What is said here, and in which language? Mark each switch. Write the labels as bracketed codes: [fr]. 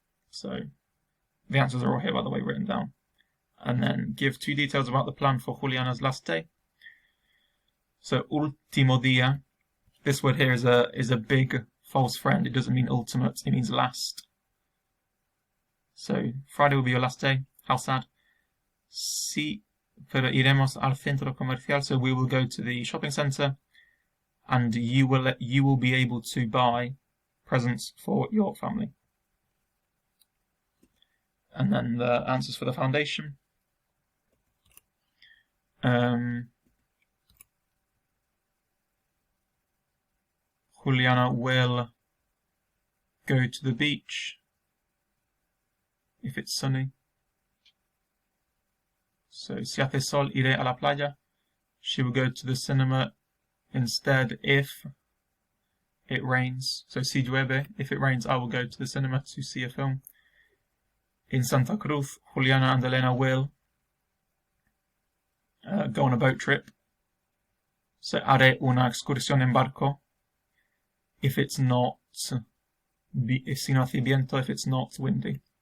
[en] So the answers are all here, by the way, written down. And then give 2 details about the plan for Juliana's last day. So [es] último día, [en] this word here is a big false friend. It doesn't mean ultimate, it means last. So Friday will be your last day. How sad. [es] Sí, pero iremos al centro comercial. [en] So we will go to the shopping centre, and you will be able to buy presents for your family. And then the answers for the foundation. Juliana will go to the beach if it's sunny. [es] So, si hace sol, iré a la playa. [en] She will go to the cinema instead if it rains. So, [es] si llueve, [en] if it rains, I will go to the cinema to see a film. In Santa Cruz, Juliana and Elena will go on a boat trip. [es] So, haré una excursión en barco [en] if it's not, [es] si no hace viento, [en] if it's not windy.